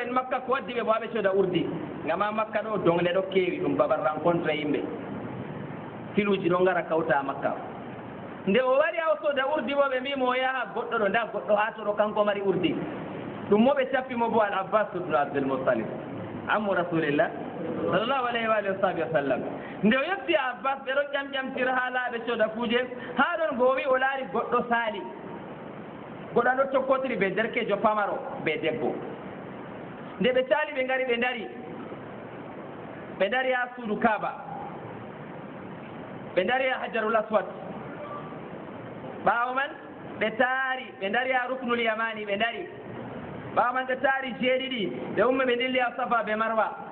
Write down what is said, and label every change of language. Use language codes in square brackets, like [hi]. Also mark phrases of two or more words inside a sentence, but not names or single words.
[ff] en makka ko waddi ɓe bo aɓe cooda urdi gama makka ɗo dongle ɗo keewi ɗum babal rencontre yimɓe filuji ɗo ngara kawta makka nde o wari ha o sooda urdi bo ɓe mbimo o yaha goɗɗo ɗo nda goɗɗo hatoɗo kanko mari urdi ɗum mo ɓe cappimo bo al abbas ubnu abdoulmoutalib [ar] عم رسول الله صلى الله عليه وعلى آله وصحبه وسلم [ff] nde o yetti abbas ɓe ɗo ƴamƴamtira ha laaɓe cooda kuuje ha ɗon bo o wi o laari goɗɗo saali goɗɗo ɗo tokkotiri ɓe derkejo pamaro ɓe debbo nde ɓe caali ɓe ngari ɓe dari ha suudu kaaba ɓe dari ha hajarul aswad ɓaawo man ɓe taari ɓe dari ha ruknul yamani ɓe dari ɓaawo man ɓe taari jeeɗiɗi ɓe ummi ɓe dilli ha safa ɓe marwa